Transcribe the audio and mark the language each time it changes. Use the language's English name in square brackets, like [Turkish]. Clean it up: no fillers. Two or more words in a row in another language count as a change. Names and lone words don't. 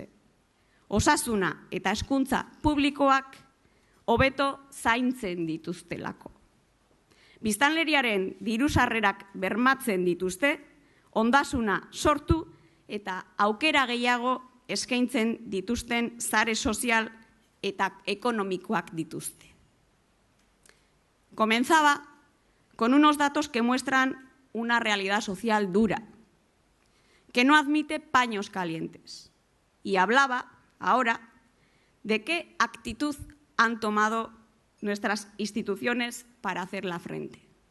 [Basque] Osasuna eta hezkuntza publikoak hobeto zaintzen dituztelako. Biztanleriaren diru-sarrerak bermatzen dituzte, ondasuna sortu eta aukera gehiago eskaintzen dituzten sare sozial eta ekonomikoak dituzte. [Spanish] Comenzaba con unos datos que muestran una realidad social dura, que no admite paños calientes. Y hablaba ahora de qué actitud han tomado nuestras instituciones para hacerla frente.